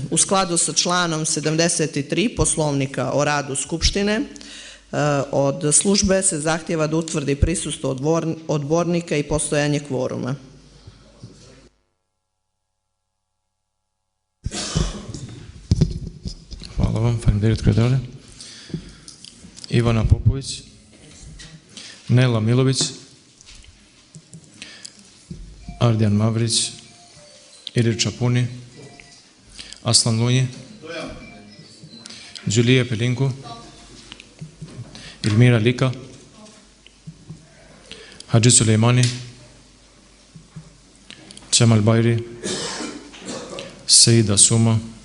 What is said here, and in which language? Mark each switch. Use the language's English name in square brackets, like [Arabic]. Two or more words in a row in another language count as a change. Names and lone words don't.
[Serbian] U skladu sa članom 73 Poslovnika o radu Skupštine, od službe se zahtjeva da utvrdi prisustvo odbornika i postojanje kvoruma. Hvala vam, [Albanian] faleminderit kryetare. Ivana Popović, Nela Milović, Ardian Mavrić, Ilir Čapuni, Aslan Lunji, Gjulija Pelinku, Ilmira Lika, Haji Sulejmani, Qemal Bajri, Sejida Suma,